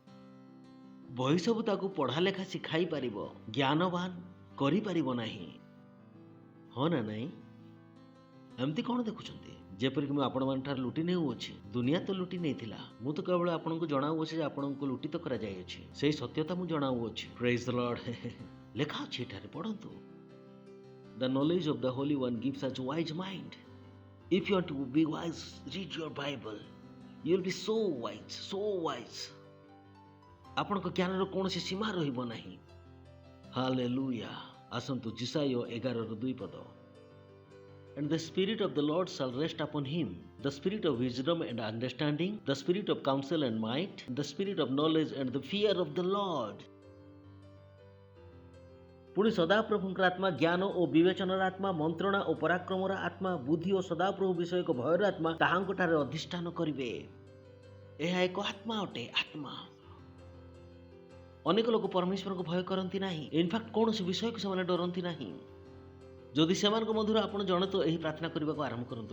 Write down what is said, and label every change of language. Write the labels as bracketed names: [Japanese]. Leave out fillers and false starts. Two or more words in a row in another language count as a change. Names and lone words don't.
[Odia] ବହି ସବୁ ତାକୁ ପଢ଼ା ଲେଖା ଶିଖାଇ ପାରିବ, ଜ୍ଞାନବାନ କରିପାରିବ ନାହିଁ। ହଁ ନା ନାଇଁ? ଏମିତି କ'ଣ ଦେଖୁଛନ୍ତି? ଯେପରିକି ମୁଁ ଆପଣମାନଙ୍କଠାରୁ ଲୁଟି ନେଉଅଛି। ଦୁନିଆ ତ ଲୁଟି ନେଇଥିଲା, ମୁଁ ତ କେବଳ ଆପଣଙ୍କୁ ଜଣାଉଅଛି ଯେ ଆପଣଙ୍କୁ ଲୁଟିତ କରାଯାଇଅଛି। ସେହି ସତ୍ୟତା ମୁଁ ଜଣାଉଅଛି। [English] Praise the Lord. [Odia] ଲେଖା ଅଛି ଏଠାରେ, ପଢ଼ନ୍ତୁ। [English] The knowledge of the Holy One gives us wise mind. If you want to be wise, read your Bible. You will be so wise, so wise. [Odia] ଆପଣଙ୍କ ଜ୍ଞାନର କୌଣସି ସୀମା ରହିବ ନାହିଁ। ହାଲେଲୁୟା। ଆସନ୍ତୁ ଯିଶାୟ 11:2। [English] And the spirit of the Lord shall rest upon him, the spirit of wisdom and understanding, the spirit of counsel and might, the spirit of knowledge and the fear of the Lord. [Odia] ପୁଣି ସଦାପ୍ରଭୁଙ୍କର ଆତ୍ମା, ଜ୍ଞାନ ଓ ବିବେଚନାର ଆତ୍ମା, ମନ୍ତ୍ରଣା ଓ ପରାକ୍ରମର ଆତ୍ମା, ବୁଦ୍ଧି ଓ ସଦାପ୍ରଭୁ ବିଷୟକ ଭୟର ଆତ୍ମା ତାହାଙ୍କଠାରେ ଅଧିଷ୍ଠାନ କରିବେ। ଏହା ଏକ ଆତ୍ମା ଅଟେ, ଆତ୍ମା। ଅନେକ ଲୋକ ପରମେଶ୍ୱରଙ୍କୁ ଭୟ କରନ୍ତି ନାହିଁ। ଇନଫ୍ୟାକ୍ଟ କୌଣସି ବିଷୟକୁ ସେମାନେ ଡରନ୍ତି ନାହିଁ। ଯଦି ସେମାନଙ୍କ ମଧ୍ୟରୁ ଆପଣ ଜଣେ ତ ଏହି ପ୍ରାର୍ଥନା କରିବାକୁ ଆରମ୍ଭ କରନ୍ତୁ।